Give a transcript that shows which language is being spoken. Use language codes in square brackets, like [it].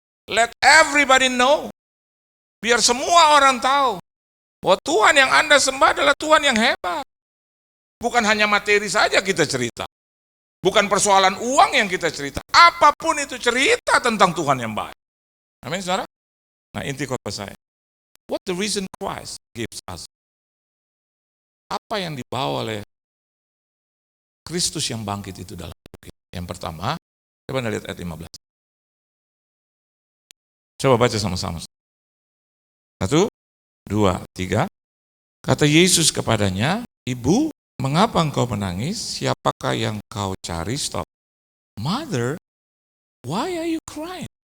[en] Let everybody know. [id] Biar semua orang tahu bahwa Tuhan yang Anda sembah adalah Tuhan yang hebat. Bukan hanya materi saja kita cerita. Bukan persoalan uang yang kita cerita. Apapun itu cerita tentang Tuhan yang baik. Amin, saudara? Nah, inti khotbah saya. [en] What the reason Christ gives us? [id] Apa yang dibawa oleh Kristus yang bangkit itu dalam hidup kita? Yang pertama, coba Anda lihat ayat 15. Coba baca sama-sama. 1, 2, 3. Kata Yesus kepadanya, Ibu, mengapa engkau menangis? Siapakah yang kau cari? Stop. [en] Mother, why are you crying?